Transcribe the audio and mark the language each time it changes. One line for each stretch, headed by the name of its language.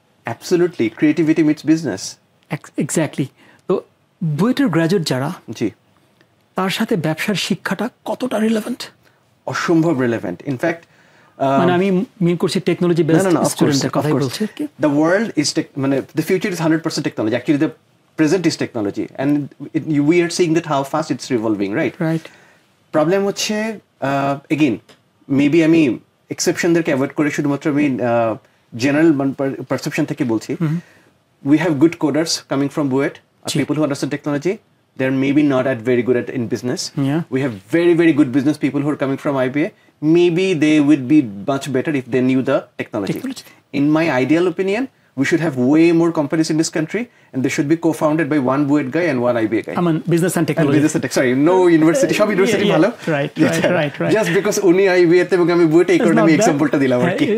English: Absolutely, creativity meets business.
Bangla: Exactly. তো বুয়েটের graduate যারা, জি, তার সাথে ব্যবসার শিক্ষাটা কতটা রিলেভেন্ট? অসম্ভব রিলেভেন্ট। ইনফ্যাক্ট মানে আমি মিন করছি টেকনোলজি বেসড স্টুডেন্টের কথাই বলছি।
English: The world is
Bangla: মানে
English: the future is 100% technology. Actually the present is technology, and we are seeing that how fast it's revolving, right? Right.
Bangla: Problem হচ্ছে এগেইন মেবি আমি এক্সেপশনদেরকে অ্যাভয়েড করে শুধুমাত্র আমি জেনারেল পারসেপশন থেকে বলছি।
English: We have good coders coming from BUET, people who understand technology. They're maybe not very good in business. Yeah. We have very good business people who are coming from IBA. Maybe they would be much better if they knew the technology. In my ideal opinion, we should have way more companies in this country, and they should be co-founded by one BUET guy and one IBA guy. I mean, business and technology. Sorry, no university.
Bangla: Sab university bhalo.
English: Right. Just because uni
Bangla: IBA te এবং আমি BUET এই কারণে আমি এক্সাম্পলটা দিলাম আর কি।